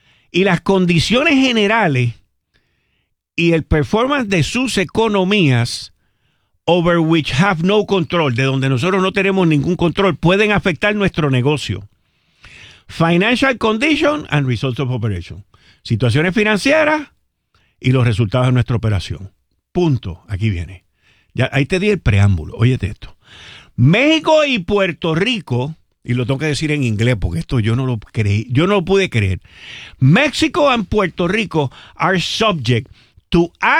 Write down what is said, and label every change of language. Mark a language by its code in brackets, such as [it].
[es] Y las condiciones generales y el performance de sus economías, [en] over which have no control, [es] de donde nosotros no tenemos ningún control, pueden afectar nuestro negocio. [en] Financial condition and results of operation. [es] Situaciones financieras y los resultados de nuestra operación. Punto. Aquí viene. Ya, ahí te di el preámbulo. Óyete esto. México y Puerto Rico, y lo tengo que decir en inglés porque esto yo no lo pude creer. [en] México and Puerto Rico are subject to acts of terrorism or sabotage